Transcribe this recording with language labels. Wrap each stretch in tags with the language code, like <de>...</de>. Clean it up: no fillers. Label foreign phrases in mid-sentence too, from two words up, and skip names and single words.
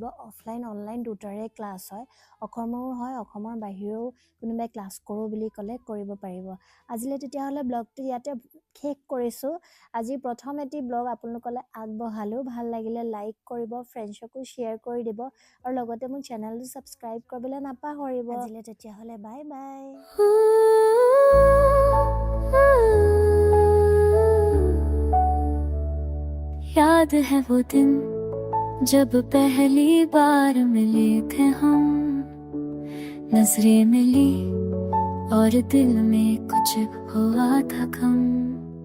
<as>অফলাইন অনলাইন দুটাৰে ক্লাছ হয়, অসমৰো হয়, অসমৰ বাহিৰেও কোনোবাই ক্লাছ কৰোঁ বুলি ক'লে কৰিব পাৰিব। আজিলৈ তেতিয়াহ'লে ব্লগটো ইয়াতে শেষ কৰিছোঁ। আজি প্ৰথম এটি ব্লগ আপোনালোকলৈ আগবঢ়ালোঁ। ভাল লাগিলে লাইক কৰিব, ফ্ৰেণ্ডছকো শ্বেয়াৰ কৰি দিব, আৰু লগতে মোৰ চেনেলটো ছাবস্ক্ৰাইব কৰিবলৈ নাপাহৰিব। আজিলৈ তেতিয়াহ'লে</as> <en>bye bye.</en> <hi>याद है वो दिन जब पहली बार मिले थे हम, नजरें मिली और दिल में कुछ हुआ था गम।</hi>